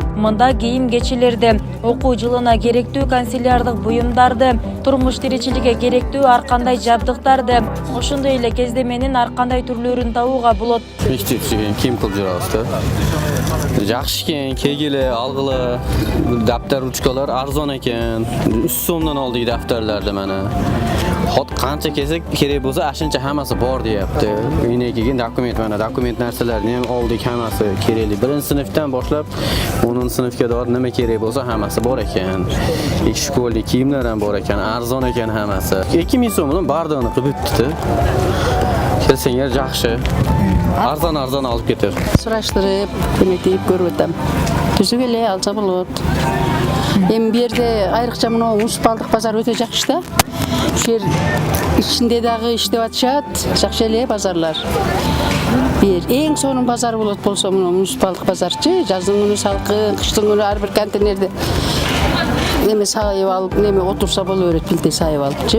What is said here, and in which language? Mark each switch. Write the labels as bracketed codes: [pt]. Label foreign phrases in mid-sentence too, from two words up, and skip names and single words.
[ky] Мында кийим-кечилерди, окуу жылына керектүү канцелярлык буюмдарды, турмуш тиричиликке керектүү ар кандай жабдыктарды, ошондой эле кездеменин ар кандай түрлөрүн табууга болот. Мектеп кийим кылып жүрөбүз да. Жакшы экен, келгиле, алгыла. Даптар, ручкалар арзан экен. 3 сомдон алдык даптарларды мана. [uz] Hot qancha kesik kerak bo'lsa, ashuncha hammasi bor deyapti. Uyga kelgan dokument narsalarni ham oldik, hammasi kerakli. 1-sinfdan boshlab 10-sinfga doir nima kerak bo'lsa, hammasi bor ekan. Shkolli kiyimlar ham bor ekan, arzon ekan hammasi. 2000 so'm bilan bardog'ini qilib bitdi. Kelsanglar yaxshi. Arzon olib ketir. Surashtirib, demek deyip [ky] көрүп атам. Түзүп эле алса болот. Эми бу жерде айрыкча мына муниципалдык базар өтө жакшы да. Ушул жер ичинде дагы иштеп атышат, жакшы эле базарлар. Бир эң сонун базар болсо мына муниципалдык базарчы, жаздын күнү салкын, кыштын күнү ар бир контейнерде неме сайып алып, неме отурса боло берет, билте сайып алыпчы.